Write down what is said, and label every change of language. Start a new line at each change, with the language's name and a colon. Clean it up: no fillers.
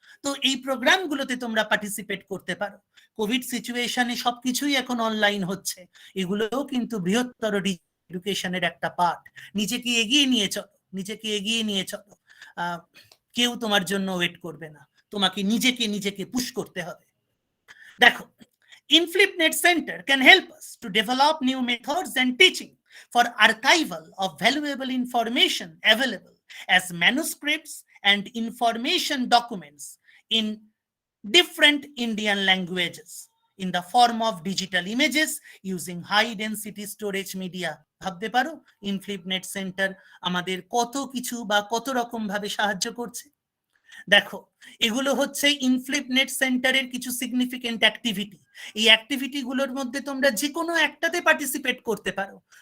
Bangla: তো এই প্রোগ্রামগুলোতে তোমরা পার্টিসিপেট করতে পারো। কোভিড সিচুয়েশনে সবকিছুই এখন অনলাইন হচ্ছে, এগুলোও কিন্তু বৃহত্তর এডুকেশনের একটা পার্ট। নিজেকে এগিয়ে নিয়ে চলো, নিজেকে এগিয়ে নিয়ে চলো। কেউ তোমার জন্য ওয়েট করবে না, তোমাকে নিজেকে পুশ করতে হবে। দেখো,
English: InflipNet Center can help us to develop new methods and teaching for archival of valuable information available as manuscripts and information documents in different Indian languages in the form of digital images using high density storage media.
Bangla: ভাবতে পারো InflipNet Center আমাদের কত কিছু বা কত রকম ভাবে সাহায্য করছে। দেখো, এগুলো হচ্ছে ইনফ্লিপনেট সেন্টারের কিছু সিগনিফিকেন্ট অ্যাক্টিভিটি। এই অ্যাক্টিভিটি গুলোর মধ্যে তোমরা যে কোনো একটাতে পার্টিসিপেট করতে পারো।